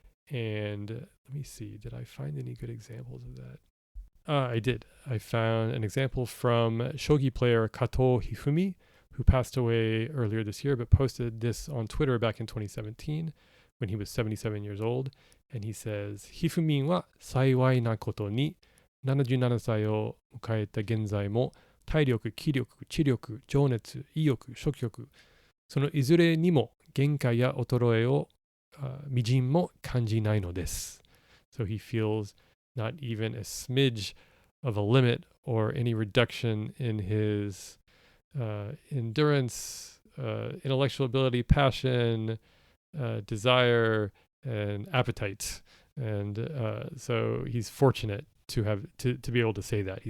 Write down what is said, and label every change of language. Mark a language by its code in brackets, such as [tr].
[en] And let me see, did I find any good examples of that? I did. I found an example from shogi player Kato Hifumi, who passed away earlier this year, but posted this on Twitter back in 2017 when he was 77 years old. And he says, [ja] Hifumin wa saiwai na koto ni 77歳を迎えた現在も体力、気力、知力、情熱、意欲、食欲、そのいずれにも限界や衰えをみじんも感じないのです。 [en] So he feels not even a smidge of a limit or any reduction in his endurance, intellectual ability, passion, desire, and appetite. And so he's fortunate to have to be able to say that.